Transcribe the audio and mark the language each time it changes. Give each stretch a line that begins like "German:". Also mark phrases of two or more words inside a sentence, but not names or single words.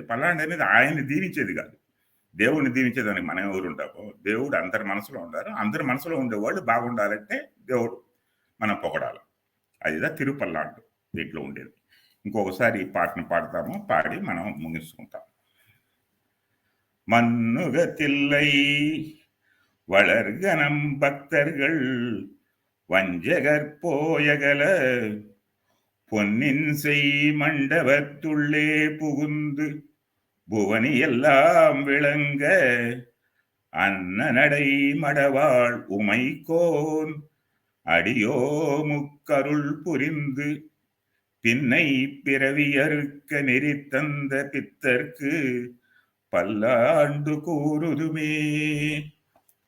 Telugu: పల్లాండ్ అనేది ఆయన్ని దీవించేది కాదు, దేవుడిని దీవించేదానికి మనం ఎవరు ఉంటామో. దేవుడు అందరి మనసులో ఉండాలి, అందరి మనసులో ఉండేవాళ్ళు బాగుండాలంటే దేవుడు మనం పొగడాలి. అదిదా తిరుపల్లాండు దీంట్లో ఉండేది. ఇంకొకసారి ఈ పాటను పాడతాము, పాడి మనం ముగించుకుంటాం.
Tamil: மண்ணுகத்தில்லை வளர்கனம் பக்தர்கள் வஞ்சகர் போயகல பொன்னின் செய் மண்டபத்துள்ளே புகுந்து புவனி எல்லாம் விளங்க அன்னநடை மடவாள் உமைக்கோன் அடியோ முக்கருள் புரிந்து பின்னை பிறவியறுக்க நெறித்தந்த பித்தர்க்கு பல்லாண்டு கூறுதுமே.